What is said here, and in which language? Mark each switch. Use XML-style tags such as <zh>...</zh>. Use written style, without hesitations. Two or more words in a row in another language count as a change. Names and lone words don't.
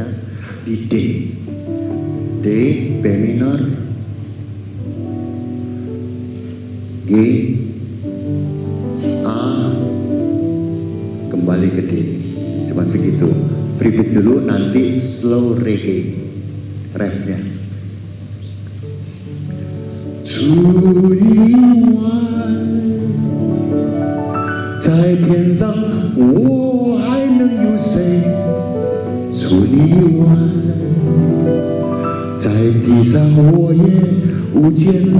<id>Di D, B minor, G, A, kembali ke D. Cuma segitu.</id> <en>Free beat</en> <id>dulu, nanti</id> <en>slow reggae</en> <id>refnya.</id> <zh>除以外，在天上我还能有谁？除你以外，在地上我也无眷恋。</zh>